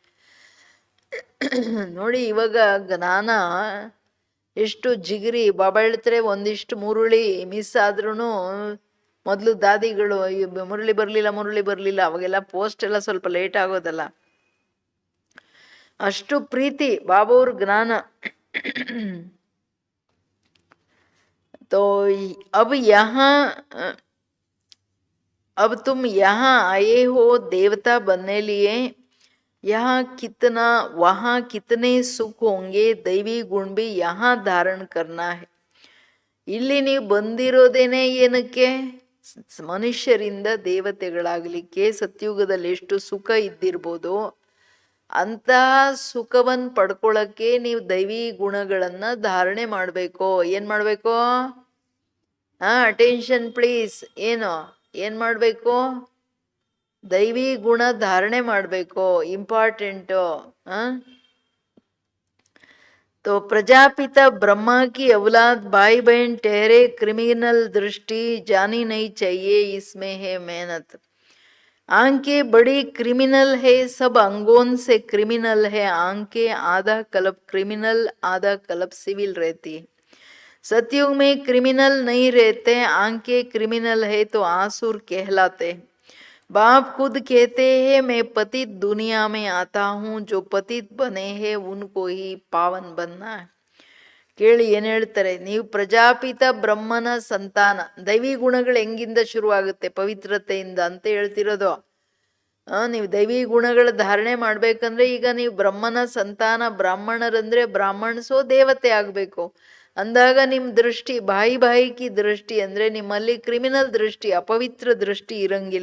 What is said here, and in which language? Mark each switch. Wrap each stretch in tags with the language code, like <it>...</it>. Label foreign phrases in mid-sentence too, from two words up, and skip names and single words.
<kn>ನೋಡಿ ಇವಾಗ ಜ್ಞಾನ ಎಷ್ಟು ಜಿಗಿರಿ. ಬಾಬಾ ಹೇಳ್ತಾರೆ, ಒಂದಿಷ್ಟು ಮುರುಳಿ ಮಿಸ್ ಆದ್ರೂ ಮೊದಲು ದಾದಿಗಳು ಮುರುಳಿ ಬರ್ಲಿಲ್ಲ ಅವಾಗೆಲ್ಲ ಪೋಸ್ಟ್ ಎಲ್ಲ ಸ್ವಲ್ಪ ಲೇಟ್ ಆಗೋದಲ್ಲ, ಅಷ್ಟು ಪ್ರೀತಿ ಬಾಬಾ ಅವ್ರ ಜ್ಞಾನ.</kn> <hi>तो अब तुम यहाँ आए हो देवता बनने लिए. यहाँ कितना वहाँ कितने सुख होंगे, दैवी गुण भी यहाँ धारण करना है.</hi> <kn>ಇಲ್ಲಿ ನೀವು ಬಂದಿರೋದೇನೆ ಏನಕ್ಕೆ? ಮನುಷ್ಯರಿಂದ ದೇವತೆಗಳಾಗಲಿಕ್ಕೆ. ಸತ್ಯುಗದಲ್ಲಿ ಎಷ್ಟು ಸುಖ ಇದ್ದಿರ್ಬೋದು, ಅಂತಹ ಸುಖವನ್ನು ಪಡ್ಕೊಳ್ಳೋಕ್ಕೆ ನೀವು ದೈವಿ ಗುಣಗಳನ್ನ ಧಾರಣೆ ಮಾಡಬೇಕು. ಏನ್ ಮಾಡಬೇಕು?</kn> <en>attention please.</en> <kn>ಏನ್ ಮಾಡಬೇಕು? ದೈವಿ ಗುಣ ಧಾರಣೆ ಮಾಡಬೇಕು, ಇಂಪಾರ್ಟೆಂಟು.</kn> <hi>तो प्रजापिता ब्रह्मा की औलाद भाई बहन ठहरे, क्रिमिनल दृष्टि जानी नहीं चाहिए, इसमें है मेहनत. आंखें बड़ी क्रिमिनल है, सब अंगों से क्रिमिनल है. आंखें आधा कल्प क्रिमिनल आधा कल्प सिविल रहती है. सतयुग में क्रिमिनल नहीं रहते, आंखें क्रिमिनल है तो आसुर कहलाते हैं. बाप खुद कहते हैं मैं पतित दुनिया में आता हूँ, जो पतित बने हैं उनको ही पावन बनना है.</hi> <kn>ಕೇಳಿ ಏನ್ ಹೇಳ್ತಾರೆ? ನೀವು ಪ್ರಜಾಪಿತ ಬ್ರಹ್ಮನ ಸಂತಾನ. ದೈವಿ ಗುಣಗಳು ಹೆಂಗಿಂದ ಶುರುವಾಗುತ್ತೆ? ಪವಿತ್ರತೆಯಿಂದ ಅಂತ ಹೇಳ್ತಿರೋದು. ನೀವು ದೈವಿ ಗುಣಗಳ ಧಾರಣೆ ಮಾಡ್ಬೇಕಂದ್ರೆ ಈಗ ನೀವು ಬ್ರಹ್ಮನ ಸಂತಾನ. ಬ್ರಾಹ್ಮಣರಂದ್ರೆ ಬ್ರಾಹ್ಮಣಸೋ ದೇವತೆ ಆಗ್ಬೇಕು. ಅಂದಾಗ ನಿಮ್ ದೃಷ್ಟಿ ಬಾಯಿಕಿ ದೃಷ್ಟಿ ಅಂದ್ರೆ ನಿಮ್ಮಲ್ಲಿ ಕ್ರಿಮಿನಲ್ ದೃಷ್ಟಿ, ಅಪವಿತ್ರ ದೃಷ್ಟಿ ಇರಂಗಿಲ್ಲ.</kn>